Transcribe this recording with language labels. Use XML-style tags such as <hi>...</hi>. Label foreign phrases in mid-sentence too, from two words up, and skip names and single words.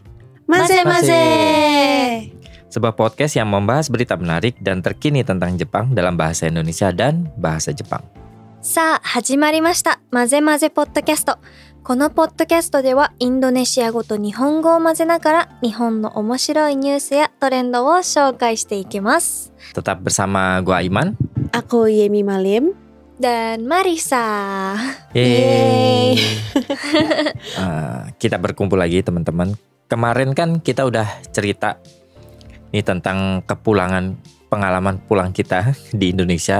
<id>Maze-maze. sebuah podcast yang membahas berita menarik dan terkini tentang Jepang dalam bahasa Indonesia dan bahasa Jepang.</id> <ja>さあ始まりましたマゼマゼポッドキャスト。このポッドキャストではインドネシア語と日本語を混ぜながら日本の面白いニュースやトレンドを紹介していきます。</ja> <id>Tetap bersama gua Aiman. Aku Yemi Malim. Dan Marisa. Yeay. Kita berkumpul lagi teman-teman. Kemarin kan kita udah cerita nih tentang pengalaman pulang kita di Indonesia.</id>